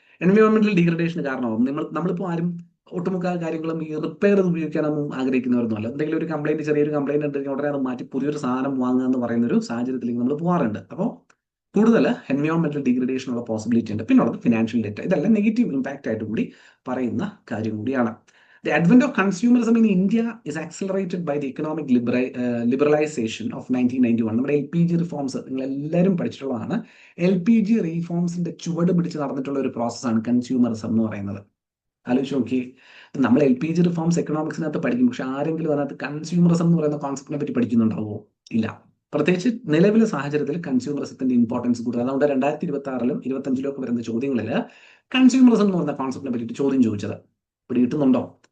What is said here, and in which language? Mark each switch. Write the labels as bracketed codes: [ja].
[ml] എൻവയോൺമെന്റൽ ഡീഗ്രഡേഷന് കാരണമാകും. നമ്മളിപ്പോൾ ആരും ഒട്ടുമുക്കാൽ കാര്യങ്ങളും ഈ റിപ്പയർ ഉപയോഗിക്കാനൊന്നും ആഗ്രഹിക്കുന്നവരൊന്നുമല്ല. എന്തെങ്കിലും ഒരു കംപ്ലൈന്റ്, ചെറിയൊരു കംപ്ലൈന്റ് ഉണ്ടെങ്കിൽ ഉടനെ അത് മാറ്റി പുതിയൊരു സാധനം വാങ്ങുക എന്ന് പറയുന്ന ഒരു സാഹചര്യത്തിലേക്ക് നമ്മൾ പോകാറുണ്ട്. അപ്പോൾ കൂടുതൽ എൻവയോൺമെന്റൽ ഡിഗ്രഡേഷൻ ഉള്ള പോസിബിലിറ്റി ഉണ്ട്. പിന്നെ ഉള്ളത് ഫിനാൻഷ്യൽ ഡെറ്റ്. ഇതെല്ലാം നെഗറ്റീവ് ഇമ്പാക്റ്റ് ആയിട്ട് കൂടി പറയുന്ന കാര്യം കൂടിയാണ്. [en] The advent of consumerism in India is accelerated by the economic liberalization of 1991. [ml] നമ്മുടെ LPG റിഫോംസ് നിങ്ങൾ എല്ലാവരും പഠിച്ചിട്ടുള്ളതാണ്. LPG റിഫോംസിന്റെ ചുവട് പിടിച്ച് നടന്നിട്ടുള്ള ഒരു പ്രോസസ്സാണ് കൺസ്യൂമറിസം എന്ന് പറയുന്നത്. ആലോചിച്ച് നോക്കി, നമ്മൾ LPG റിഫോംസ് എക്കണോമിക്സിനകത്ത് പഠിക്കും, പക്ഷെ ആരെങ്കിലും അതിനകത്ത് കൺസ്യൂമറിസം എന്ന് പറയുന്ന കോൺസെപ്റ്റിനെ പറ്റി പഠിക്കുന്നുണ്ടാവോ? ഇല്ല. പ്രത്യേകിച്ച് നിലവിലെ സാഹചര്യത്തിൽ കൺസ്യൂമറിസത്തിന്റെ ഇമ്പോർട്ടൻസ് കൂടുതൽ. അതുകൊണ്ട് 2026-ലും 2025-ലും ഒക്കെ വരുന്ന ചോദ്യങ്ങളിൽ കൺസ്യൂമറിസം എന്ന് പറഞ്ഞ കോൺസെപ്റ്റിനെ പറ്റിയിട്ട് ചോദ്യം ചോദിച്ചത് പിടികിട്ടുന്നുണ്ടോ?